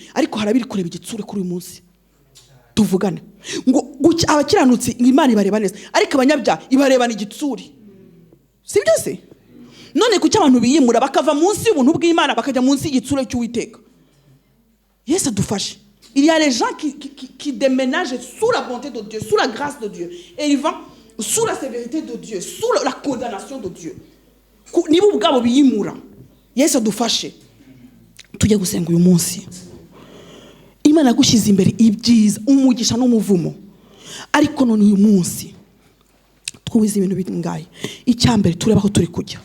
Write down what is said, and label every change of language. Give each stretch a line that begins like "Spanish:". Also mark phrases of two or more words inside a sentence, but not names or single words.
Kinyarwanda: Ariko harabiri kureba igitsure kuri uyu munsi. Tuvugane. Ngo abakiranutsi Imana ibareba neza. Ariko abanyabyaha ibarebana igitsure. Si byo se? None kuki abantu biyimura bakava munsi y'ubuntu bw'Imana bakajya munsi y'igitsure cy'Uwiteka? Yesu adufashe.
French: Il y a les gens qui déménagent sous la bonté de Dieu, sous la grâce de Dieu. Et ils vont sous la sévérité de Dieu, sous la condamnation de Dieu.
Kinyarwanda: Niba ubwabo biyimura. Yesu adufashe. Tujye gusenga uyu munsi. Imana gushyize imbere ibyiza, umugisha n'umuvumo. Ariko none uyu munsi twize ibintu bingaye. Icyambere tureba ko turi kujya.